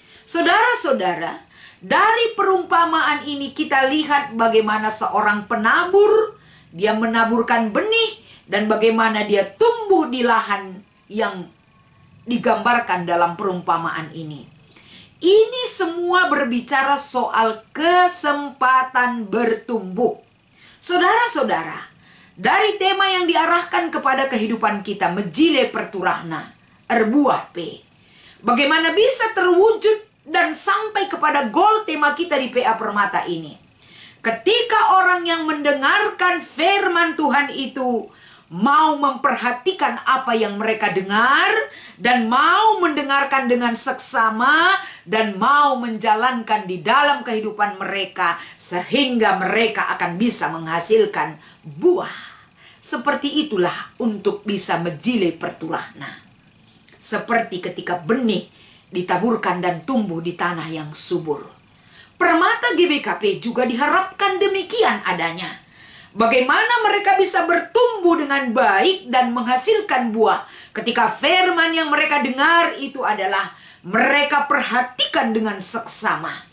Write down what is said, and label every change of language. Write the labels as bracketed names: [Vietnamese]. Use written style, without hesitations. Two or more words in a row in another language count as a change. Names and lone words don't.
[Indonesian] Saudara-saudara, dari perumpamaan ini kita lihat bagaimana seorang penabur, dia menaburkan benih, dan bagaimana dia tumbuh di lahan yang digambarkan dalam perumpamaan ini. Ini semua berbicara soal kesempatan bertumbuh. Saudara-saudara, dari tema yang diarahkan kepada kehidupan kita, [Batak Karo] mejile perturahna, erbuah P. [Indonesian] Bagaimana bisa terwujud dan sampai kepada goal tema kita di PA Permata ini. Ketika orang yang mendengarkan firman Tuhan itu mau memperhatikan apa yang mereka dengar, dan mau mendengarkan dengan seksama, dan mau menjalankan di dalam kehidupan mereka, sehingga mereka akan bisa menghasilkan buah. Seperti itulah untuk bisa [Batak Karo] mejile perturahna. [Indonesian] Seperti ketika benih ditaburkan dan tumbuh di tanah yang subur. Permata GBKP juga diharapkan demikian adanya. Bagaimana mereka bisa bertumbuh dengan baik dan menghasilkan buah ketika firman yang mereka dengar itu adalah mereka perhatikan dengan seksama.